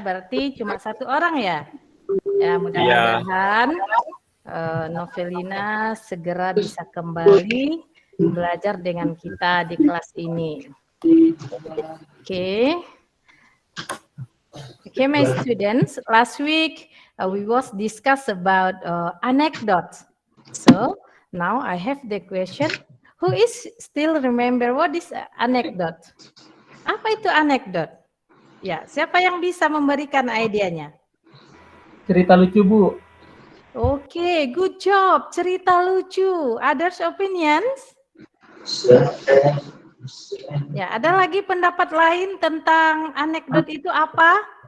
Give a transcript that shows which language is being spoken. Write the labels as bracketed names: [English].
[Indonesian] Berarti cuma satu orang ya? Ya, mudah-mudahan Novelina segera bisa kembali belajar dengan kita di kelas ini. [English] Okay, my students, last week we was discuss about anecdote. So now I have the question: who is still remember what is anecdote? [Indonesian] Apa itu anekdot? Ya, siapa yang bisa memberikan idenya? Cerita lucu, Bu. [English] Oke, good job. [Indonesian] Cerita lucu. [English] Others opinions? [Indonesian] Ya, ada lagi pendapat lain tentang anekdot itu apa?